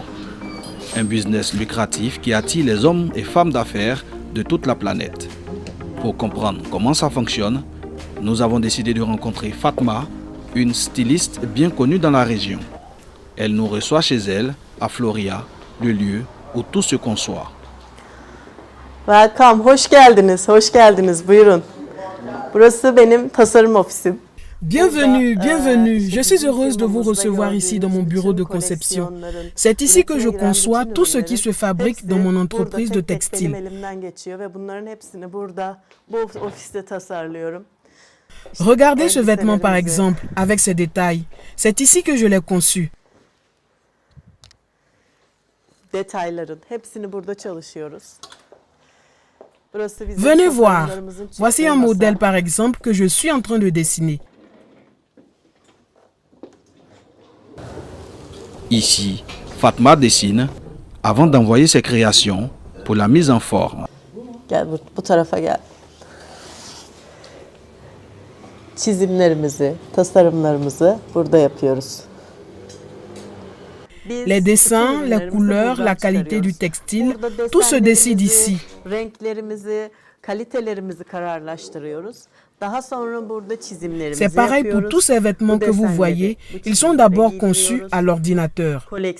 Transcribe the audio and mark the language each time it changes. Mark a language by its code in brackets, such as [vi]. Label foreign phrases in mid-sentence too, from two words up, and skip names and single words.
[fr] Un business lucratif qui attire les hommes et femmes d'affaires de toute la planète. Pour comprendre comment ça fonctionne, nous avons décidé de rencontrer Fatma, une styliste bien connue dans la région. Elle nous reçoit chez elle, à Florya, le lieu où tout se conçoit. [tr] Welcome, hoş geldiniz, buyurun. Burası benim tasarım ofisim. [fr] Bienvenue, bienvenue. Je suis heureuse de vous recevoir ici dans mon bureau de conception. C'est ici que je conçois tout ce qui se fabrique dans mon entreprise de textile. Regardez ce vêtement par exemple, avec ses détails. C'est ici que je l'ai conçu. Venez voir. Voici un modèle par exemple que je suis en train de dessiner. Ici, Fatma dessine avant d'envoyer ses créations pour la mise en forme. [tr] Gel bu tarafa gel. Çizimlerimizi, tasarımlarımızı burada yapıyoruz. [fr] Les dessins, les couleurs, la qualité du textile, tout se décide ici. C'est pareil pour tous ces vêtements que vous voyez, ils sont d'abord conçus à l'ordinateur.